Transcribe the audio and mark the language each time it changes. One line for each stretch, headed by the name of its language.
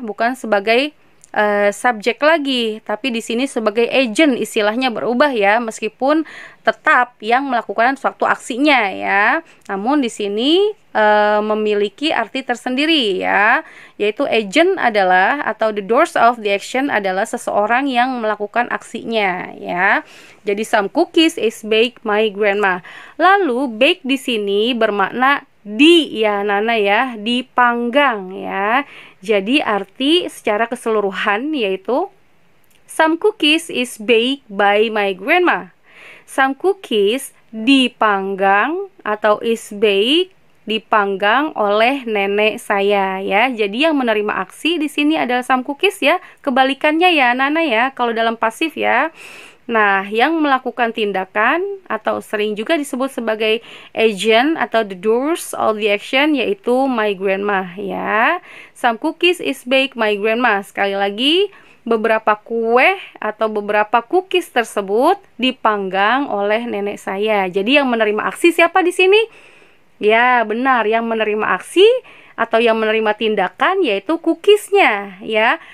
Indonesian: Bukan sebagai subjek lagi, tapi di sini sebagai agent istilahnya berubah ya, meskipun tetap yang melakukan suatu aksinya ya. Namun di sini memiliki arti tersendiri ya, yaitu agent adalah atau
English: the doers of the action
Indonesian: adalah seseorang yang melakukan aksinya ya.
English: Jadi some cookies is baked my grandma.
Indonesian: Lalu bake di sini bermakna ya, Nana ya, dipanggang ya. Jadi arti secara keseluruhan yaitu
English: some cookies is baked by my grandma. Some cookies
Indonesian: dipanggang atau
English: is baked
Indonesian: dipanggang oleh nenek saya ya. Jadi yang menerima aksi di sini adalah
English: some cookies
Indonesian: ya. Kebalikannya ya, Nana ya, kalau dalam pasif ya. Nah, yang melakukan tindakan atau sering juga disebut sebagai agent atau
English: the doers of the action
Indonesian: yaitu
English: my grandma
Indonesian: ya.
English: Some cookies is baked my grandma.
Indonesian: Sekali lagi, beberapa kue atau beberapa cookies tersebut dipanggang oleh nenek saya. Jadi yang menerima aksi siapa di sini? Ya, benar, yang menerima aksi atau yang menerima tindakan yaitu cookiesnya ya.